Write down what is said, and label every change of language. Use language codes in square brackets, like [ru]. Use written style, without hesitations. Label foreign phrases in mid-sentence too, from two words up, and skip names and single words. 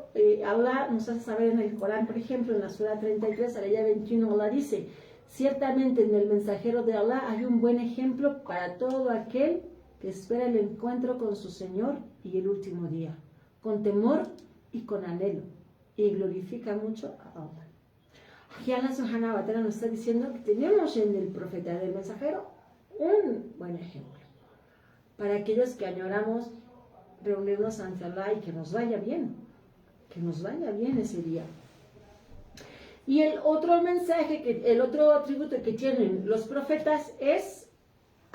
[es] Allah nos hace saber en el Corán, por ejemplo, en la Sura 33, a la ayah 21, Allah dice: ciertamente en el mensajero de Allah hay un buen ejemplo para todo aquel que espera el encuentro con su Señor y el último día, con temor y con anhelo, y glorifica mucho a Allah. Aquí Allah [ar] سبحانه وتعالى [es] nos está diciendo que tenemos en el profeta del mensajero un buen ejemplo para aquellos que añoramos reunirnos ante Allah y que nos vaya bien ese día. Y el otro mensaje, el otro atributo que tienen los profetas es at-tablih.